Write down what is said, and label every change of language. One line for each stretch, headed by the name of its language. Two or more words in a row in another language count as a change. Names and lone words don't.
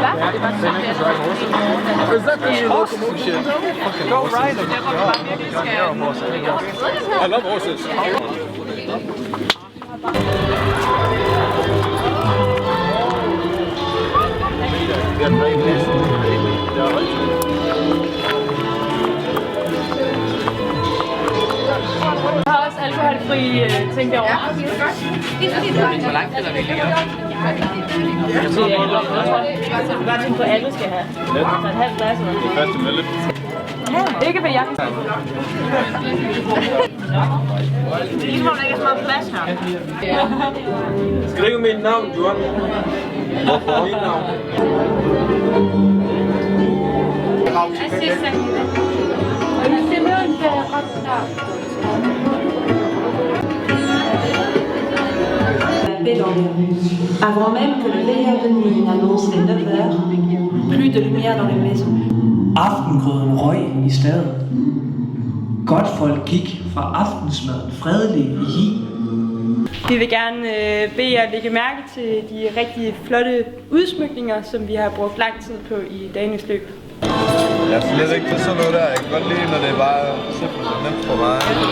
English: Is that the locomotion? Go ride them. I love horses.
Danish: Jeg har også alkoholfri ting derovre. Hvor langt er der virkelig op? Jeg bare tænke på, at alle skal have. Så et halvt glas eller noget. Første mølle. Ikke ved jeg. Det er ligesom, om der ikke er så meget plads her. Skriv mit navn, John. Hvorfor mit navn?
French: Avant même que le veilleur de nuit n'annonce les 9 heures, plus de lumière dans les maisons.
Danish: Aftengrøden røg i staden. Godtfolk gik fra aftensmaden fredelige i hi. Vi vil gerne bede jer lægge mærke til de rigtig flotte udsmykninger, som vi har brugt lang tid på i dagens løb. Jeg er slet ikke til sådan noget der. Jeg kan godt lide, når det er bare simpelt og nemt for mig.